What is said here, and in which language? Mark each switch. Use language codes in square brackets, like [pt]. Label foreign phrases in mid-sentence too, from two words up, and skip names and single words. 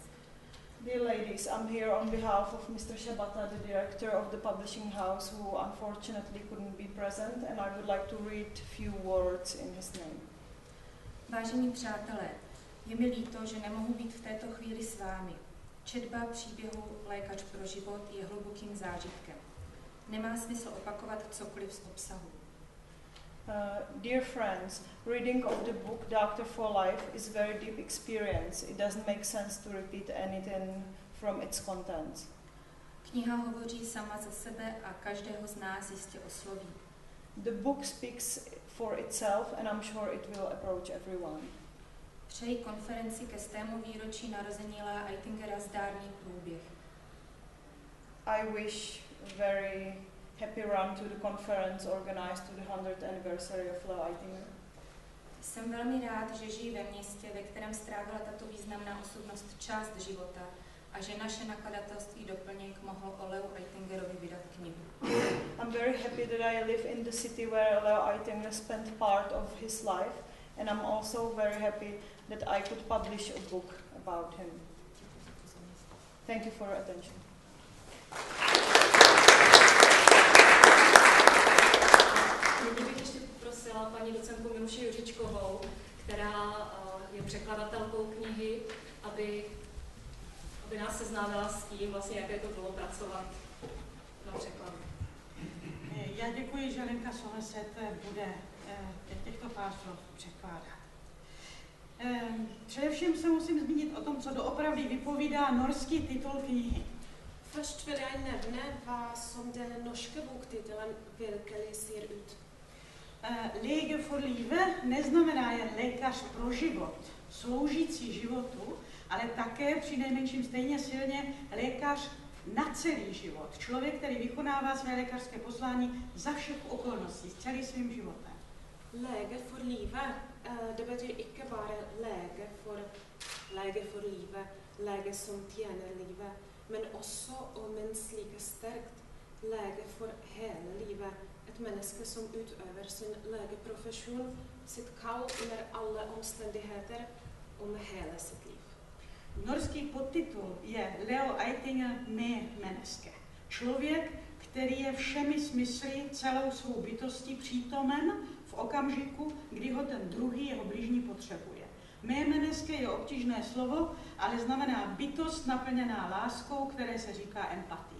[en] Dear ladies, I'm here on behalf of Mr. Shabata, the director of the publishing house, who unfortunately couldn't be present, and I would like to read a few words in his name. [cs] Vážení přátelé, je mi líto, že nemohu být v této chvíli s vámi. Četba příběhu Lékař pro život je hlubokým zážitkem. Nemá smysl opakovat cokoliv z obsahu. [en] Dear friends, reading of the book Doctor for Life is very deep experience. It doesn't make sense to repeat anything from its contents. [cs] Kniha hovoří sama za sebe a každého z nás jistě osloví. [en] The book speaks for itself and I'm sure it will approach everyone. [cs] Přeji konferenci ke 100. výročí narození Lea Eitingera zdárný průběh. [en] I wish very happy run to the conference organized to the 100th anniversary of Leo Eitinger. [cs] Jsem velmi rád, že žiji ve městě, ve kterém strávila tato významná osobnost část života a že naše nakladatelství Doplněk mohlo o Leu Eitingerovi vydat knihu. [en] I'm very happy that I live in the city where Leo Eitinger spent part of his life, and I'm also very happy that I could publish a book about him. Thank you for your attention. [cs] Nyní bych ještě poprosila paní docentku Miluši Juřičkovou, která je překladatelkou knihy, aby nás seznámila s tím, vlastně, jaké to bylo pracovat na překladu. Já děkuji, že Lenka Soleset bude těchto pár slov překládat. Především se musím zmínit o tom, co doopravdy vypovídá norský titul knihy. [no] Först vill jag nämna vad som den norska boktiteln virkelig ser ut. [cs] Lege for livet neznamená jen lékař pro život, sloužící životu, ale také přinejmenším stejně silně lékař na celý život. Člověk, který vykonává své lékařské poslání za všech okolností, s celým svým životem. [no] Lege for livet, det betyder ikke bare lege for livet, lege som tjener livet, men også og minst like sterkt lege for hele livet. Et menneske som utøver sin legeprofesjon, sitt kall under alle omstendigheter og med hele sitt liv. [cs] Norský podtitul je Leo Eitinger menneske. Člověk, který je všemi smysly celou svou bytostí přítomen v okamžiku, kdy ho ten druhý, jeho bližní, potřebuje. Menneske je obtížné slovo, ale znamená bytost naplněná láskou, které se říká empatie.